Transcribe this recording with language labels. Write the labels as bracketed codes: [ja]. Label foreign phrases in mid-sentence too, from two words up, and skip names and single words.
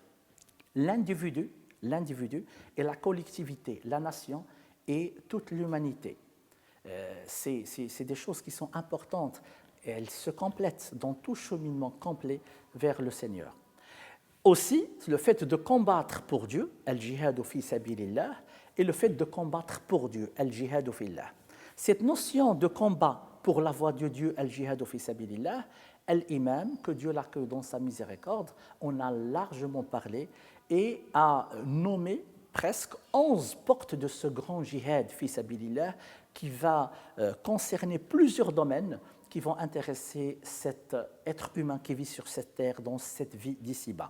[fr] L'individu et la collectivité, la nation et toute l'humanité. C'est des choses qui sont importantes et elles se complètent dans tout cheminement complet vers le Seigneur. Aussi, le fait de combattre pour Dieu, [ar] الجهاد في سبيل الله, [fr] et le fait de combattre pour Dieu, [ar] الجهاد في الله. [fr] Cette notion de combat pour la voie de Dieu, [ar] الجهاد في سبيل الله, [fr] l'imam, que Dieu l'accueille dans sa miséricorde, on a largement parlé et a nommé presque 11 portes de ce grand [ar] جهاد في سبيل الله [fr] qui va concerner plusieurs domaines qui vont intéresser cet être humain qui vit sur cette terre, dans cette vie d'ici-bas.